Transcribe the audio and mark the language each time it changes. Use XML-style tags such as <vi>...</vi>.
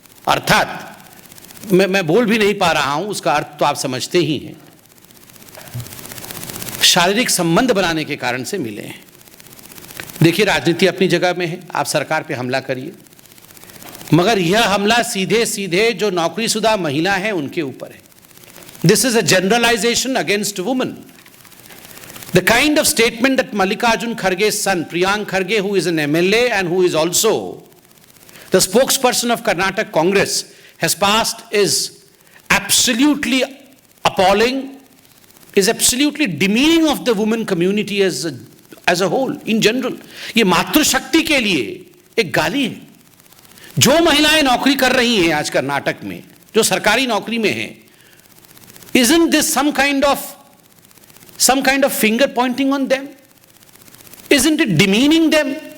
<hi>अर्थात मैं बोल भी नहीं पा रहा हूं, उसका अर्थ तो आप समझते ही हैं, शारीरिक संबंध बनाने के कारण से मिले हैं। देखिए, राजनीति अपनी जगह में है, आप सरकार पे हमला करिए, मगर यह हमला सीधे सीधे जो नौकरीशुदा महिला है उनके ऊपर है।</hi> <en>This is a generalisation against women. The kind of statement that Mallikarjun Kharge's son, Priyank Kharge, who is an MLA and who is also the spokesperson of Karnataka Congress, has passed is absolutely appalling, is absolutely demeaning of the women community as a whole, in general.</en> <hi>ये मातृशक्ति के लिए एक गाली है। जो महिलाएं नौकरी कर रही हैं आज कर्नाटक में, जो सरकारी नौकरी में हैं,</hi> <en>isn't this some kind of finger pointing on them? Isn't it demeaning them?</en>